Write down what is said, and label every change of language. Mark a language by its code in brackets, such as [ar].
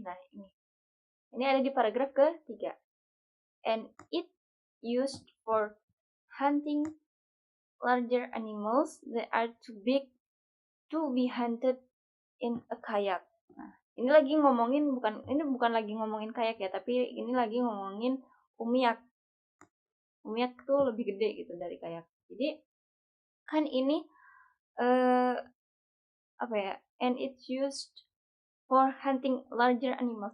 [id] Nah, ini ada di paragraf ketiga. [en] And it used for hunting larger animals that are too big to be hunted in a kayak. [id] Nah, ini bukan lagi ngomongin kayak ya, tapi ini lagi ngomongin umiak. Umiak tuh lebih gede gitu dari kayak. Jadi kan ini apa ya? [en] And it's used for hunting larger animals.